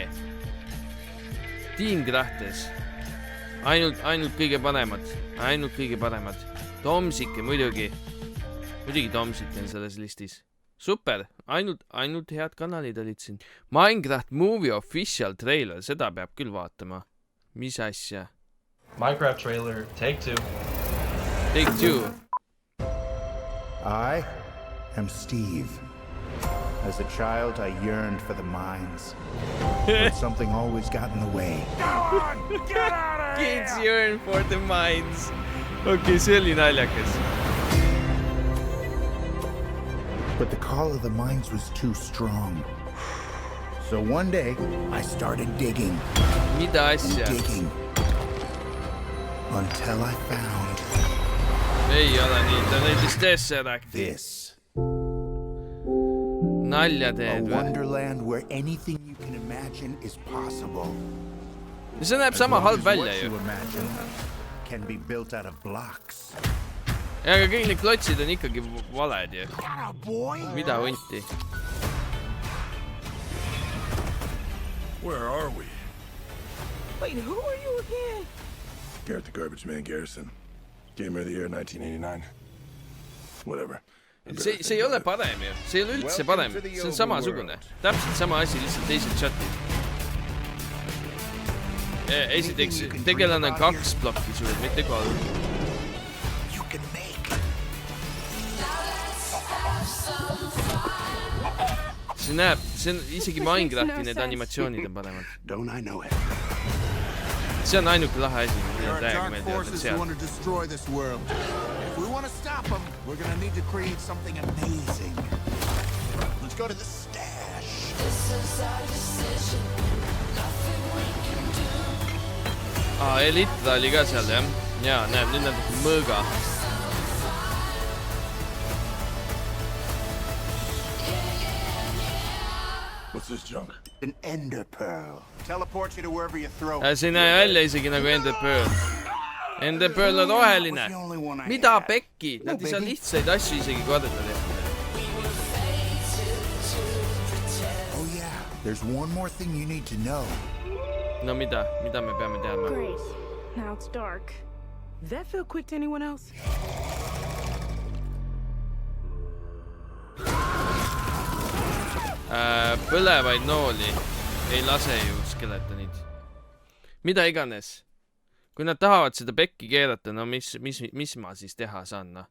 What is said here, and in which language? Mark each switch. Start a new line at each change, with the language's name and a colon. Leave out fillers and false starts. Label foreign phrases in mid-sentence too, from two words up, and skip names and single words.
Estonian: Team Grahtes. Ainult kõige paremad. Tomsike muidugi. Muidugi Tomsike on selles listis. Super, ainult head kanalid olid siin. Minecraft Movie Official Trailer, seda peab küll vaatama. Mis asja?
English: Minecraft trailer, take 2. Take 2. I am Steve. As a child, I yearned for the mines. But something always got in the way. Get out of here! Kids yearn for the mines.
Estonian: Okei, see oli naljakas.
English: But the call of the mines was too strong. So one day, I started digging.
Estonian: Mida asja?
English: Digging. Until I found...
Estonian: Ei ole nii, ta näitis Tesseract.
English: This.
Estonian: Nalja teed või?
English: A wonderland where anything you can imagine is possible.
Estonian: See näeb sama halb välja ju.
English: Can be built out of blocks.
Estonian: Ja, aga kõik need klotsid on ikkagi valed ju. Mida hunti?
English: Where are we? Wait, who are you again? Garrett the Garbage Man Garrison. Gamer of the Year 1989. Whatever.
Estonian: See ei ole parem ju. See ei ole üldse parem. See on samasugune. Täpselt sama asi, lihtsalt teised chatid. Esiteks, tegelane 2 plokki suud, mitte 3. See näeb, see on isegi Minecrafti need animatsioonid on paremad. See on ainuke lahe asi, mida täiega meeldivad need seal.
English: If we want to stop them, we're going to need to create something amazing. Let's go to the stash. This is our decision. Nothing we can do.
Estonian: Elitra oli ka seal, jah? Jaa, näeb, nüüd nad mõõga.
English: What's An ender pearl. Teleport you to wherever you throw.
Estonian: See näe välja isegi nagu Ender Pearl. Ender Pearl on roheline. Mida pekki? Nad ei saa lihtsaid asju isegi korda teha.
English: Oh yeah, there's one more thing you need to know.
Estonian: No mida me peame teadma?
English: Great. Now it's dark. Does that feel quick to anyone else?
Estonian: Põlevaid nooli ei lase ju skeletonid. Mida iganes. Kui nad tahavad seda pekki keerata, no mis ma siis teha saan, no?